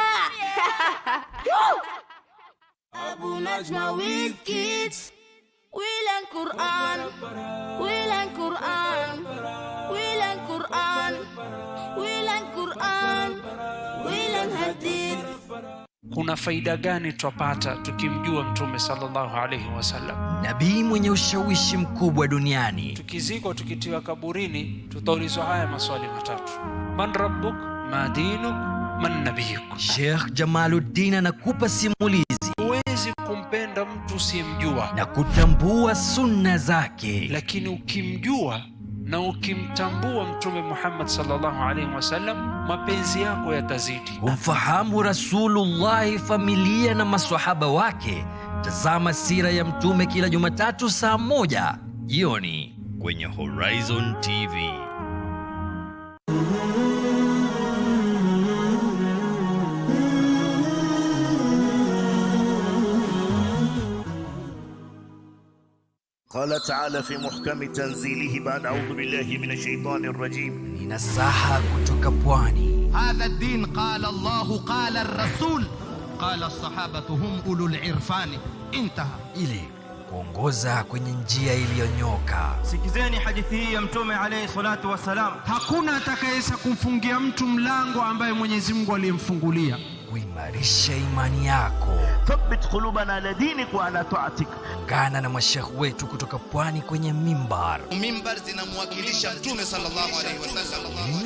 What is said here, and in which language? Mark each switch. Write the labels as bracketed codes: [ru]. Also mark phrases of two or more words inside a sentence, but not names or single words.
[en] Abu Najma with kids. We learn Quran. We learn Quran. We learn Quran. We learn Quran. We learn Hadith. [sw] Kuna faida gani twapata tukimjua Mtume [ar] صلى الله عليه وسلم? [sw] Nabii mwenye ushawishi mkubwa duniani. Tukizikwa tukitiwa kaburini, tutaulizwa haya maswali matatu: [ar] من ربك ما دينك من نبيك. [sw] Sheikh Jamaluddin anakupa simulizi. Huwezi kumpenda mtu usiyemjua na kutambua sunna zake, lakini ukimjua na ukimtambua Mtume Muhammad [ar] صلى الله عليه وسلم, [sw] mapenzi yako yatazidi. Kumfahamu Rasulullah, familia na maswahaba wake. Tazama sira ya Mtume kila Jumatatu saa 1 jioni kwenye Horizon TV. [ar] قال تعالى في محكم تنزيله بعد أعوذ بالله من الشيطان الرجيم. [sw] Ninasaha kutoka pwani. [ar] هذا الدين قال الله قال الرسول قال الصحابة هم أولو العرفان. انتهى. [sw] Ili kuongoza kwenye njia iliyonyoka. Sikizeni hadithi hii ya Mtume [ar] عليه الصلاة والسلام. [sw] Hakuna atakayeweza kumfungia mtu mlango ambaye Mwenyezi Mungu aliyemfungulia. Kuimarisha imani yako. [ar] ثبت قلوبنا على دينك وعلى طاعتك. [sw] Ungana na mashekh wetu kutoka pwani kwenye mimbar. Mimbar zinamwakilisha Mtume [ar] صلى الله عليه وسلم.